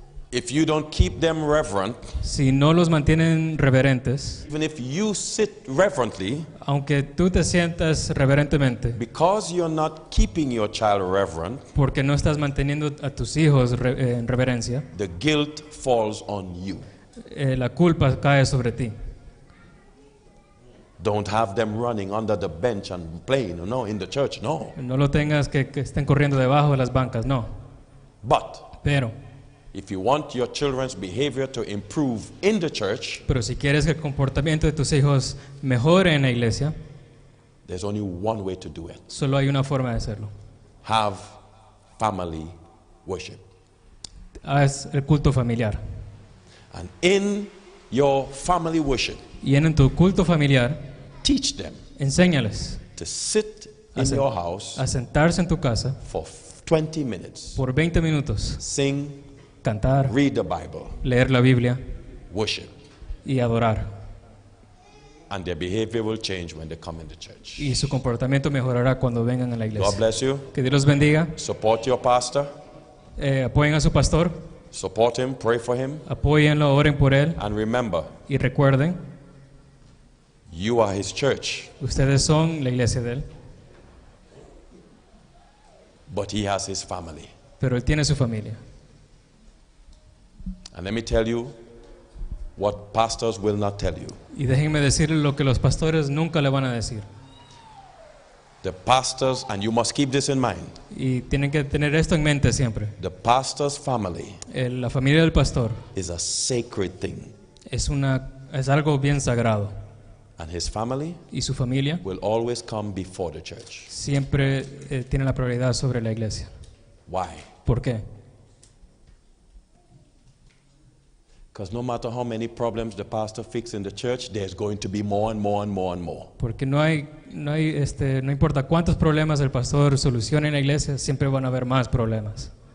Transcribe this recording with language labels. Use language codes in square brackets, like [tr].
[en] If you don't keep them reverent, [es] si no los mantienen reverentes, [en] even if you sit reverently, [es] aunque tú te sientas reverentemente, [en] because you're not keeping your child reverent, [es] porque no estás manteniendo a tus hijos en reverencia, [en] the guilt falls on you. [es] La culpa cae sobre ti. [en] Don't have them running under the bench and playing, no, in the church, no. [es] No lo tengas que estén corriendo debajo de las bancas, no. [en] But [es] Pero [en] if you want your children's behavior to improve in the church, [es] si quieres que el comportamiento de tus hijos mejore en la iglesia, [en] There's only one way to do it. [es] Solo hay una forma de hacerlo. [en] Have family worship. [es] Haz el culto familiar. [en] And in your family worship, [es] Y en tu culto familiar, [en] teach them [es] enséñales [en] to sit in your house [es] a sentarse en tu casa [en] for 20 minutes, [es] por 20 minutos, [en] sing, [es] cantar, [en] read the Bible, [es] leer la Biblia [en] worship, [es] y adorar. [en] and their behavior will change when they come in the church. [es] Y su comportamiento mejorará cuando vengan a la [en] God [es] iglesia. [en] bless you. [es] Que Dios los bendiga. [en] Support your pastor. [es] Apoyen a su pastor. [en] Support him, pray for him, [es] Apóyenlo, oren por él. [en] and remember, [es] Y recuerden, [en] you are his church, [es] ustedes son la iglesia de él. [en] but he has his family. [es] Pero él tiene su familia. [en] And let me tell you what pastors will not tell you. [es] Y déjenme decirles lo que los pastores nunca le van a decir. [en] The pastors, and you must keep this in mind, [es] Y tienen que tener esto en mente siempre. [en] the pastor's family [es] La familia del pastor [en] is a sacred thing, [es] es algo bien sagrado. [en] and his family [es] Y su familia [en] will always come before the church. [es] siempre tiene la prioridad sobre la iglesia. [en] Why? [es] ¿Por qué? [en] Because no matter how many problems the pastor fixes in the church, there's going to be more and more and more and more. [es] Porque no importa cuántos problemas el pastor solucione en la iglesia, siempre van a haber más problemas.